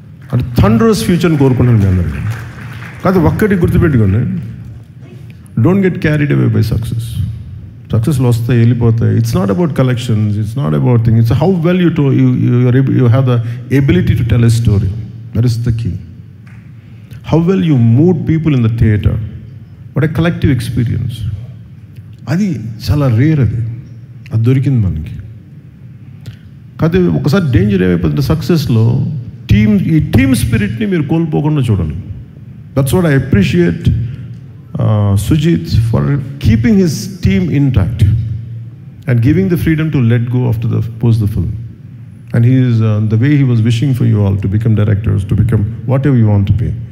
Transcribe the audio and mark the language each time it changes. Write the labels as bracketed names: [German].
[Telugu] అంటే థండరస్ ఫ్యూచర్ని కోరుకుంటున్నాను మీ అందరికీ. కాదు ఒక్కటి గుర్తుపెట్టుకోండి, [English] Don't get carried away by success. [Telugu] సక్సెస్లు వస్తాయి, వెళ్ళిపోతాయి. [English] It's not about collections, it's not about thing, it's how well you have the ability to tell a story. That is the key. How well you moved people in the theatre. What a collective experience. [Telugu] అది చాలా rare, అది దొరికింది మనకి. కాదు ఒకసారి danger ఏమైపోతుంది సక్సెస్లో, ఈ team స్పిరిట్ని మీరు కోల్పోకుండా చూడండి. [English] That's what I appreciate Sujeeth for keeping his team intact and giving the freedom to let go after the post the film. And he is the way he was wishing for you all to become directors, to become whatever you want to be.